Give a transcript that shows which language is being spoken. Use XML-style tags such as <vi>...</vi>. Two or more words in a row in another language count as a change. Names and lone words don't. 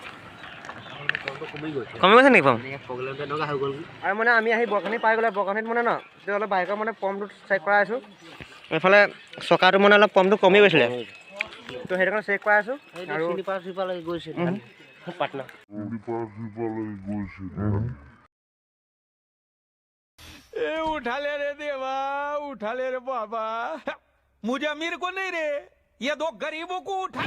<as>কমি গৈছে নেকি আৰু মানে আমি আহি বৰকানি পাই গ'লে বৰকানিত মানে ন তেতিয়া অলপ বাইকৰ মানে পাম্পটো চেক কৰাই আছোঁ এইফালে চকাটো মানে অলপ পাম্পটো কমি গৈছিলে তো সেইটো কাৰণে চেক কৰাই আছোঁ আৰু গৈছে পাটনা</as> <hi>उठा ले रे देवा उठा ले रे बाबा मुझे अमीर को नहीं रे ये दो गरीबों को उठा</hi>